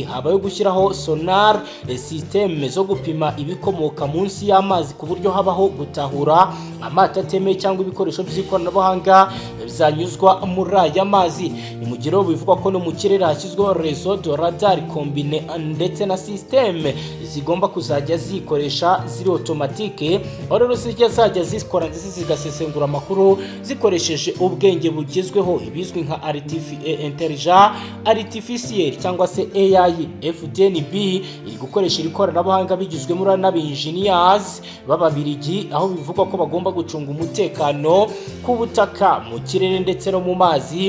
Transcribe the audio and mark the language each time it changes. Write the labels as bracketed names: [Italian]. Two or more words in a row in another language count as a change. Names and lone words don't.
[Kinyarwanda] Habaye gushyiraho [English] sonar system [Kinyarwanda] zo gupima ibikomoka munsi y'amazi ku buryo habaho gutahura amato atemeye cyangwa ibikoresho by'ikoranabuhanga bizanyuzwa muri aya mazi. Ni mu gihe bivugwa ko no mu kirere hashyizweho [French] réseau de radar combine [Kinyarwanda] ndetse na systeme zigomba kuzajya zikoresha ziri automatique, aho rero zajya zikora ndetse zigasesengura amakuru zikoresheje ubwenge bugezweho ibizwi nka [French] intelligence artificielle [Kinyarwanda] cyangwa se AI. FDNB iri gukoresha ikoranabuhanga bigizwe muri n'abinjiniers b'Ababiligi, aho bivugwa ko bagomba gucunga umutekano ku butaka, mu kirere ndetse no mu mazi.